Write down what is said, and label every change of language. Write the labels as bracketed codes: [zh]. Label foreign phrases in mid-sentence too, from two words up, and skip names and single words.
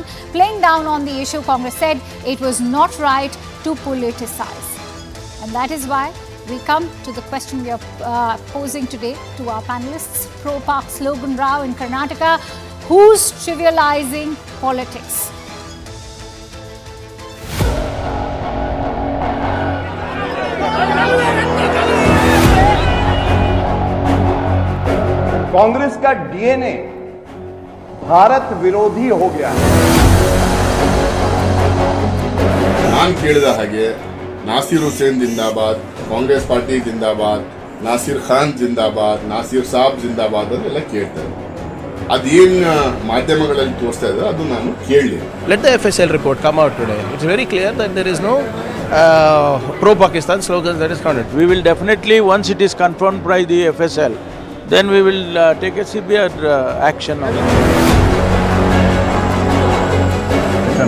[en] Playing down on the issue, Congress said it was not right to politicize. And that is why we come to the question we are posing today to our panelists. Pro-Pak slogan row in Karnataka. Who's trivializing politics? [hi] कांग्रेस का डीएनए भारत विरोधी हो गया है. [kn] ನಾನು ಕೇಳಿದ ಹಾಗೆ ನಾಸಿರ್ ಹುಸೇನ್ ಜಿಂದಾಬಾದ್, ಕಾಂಗ್ರೆಸ್ ಪಾರ್ಟಿ ಜಿಂದಾಬಾದ್, ನಾಸಿರ್ ಖಾನ್ ಜಿಂದಾಬಾದ್, ನಾಸಿರ್ ಸಾಬ್ ಜಿಂದಾಬಾದ್ ಅದೆಲ್ಲ ಕೇಳ್ತಾರೆ. ಅದೇನು ಮಾಧ್ಯಮಗಳಲ್ಲಿ ತೋರಿಸ್ತಾ ಇದ್ದಾರೆ ಅದು ನಾನು ಕೇಳಲಿಲ್ಲ. [en] Let the FSL report come out today. It's very clear that there is no pro-Pakistan slogans that is counted. We will definitely, once it is confirmed by the FSL, then we will take a severe action on it. Mr.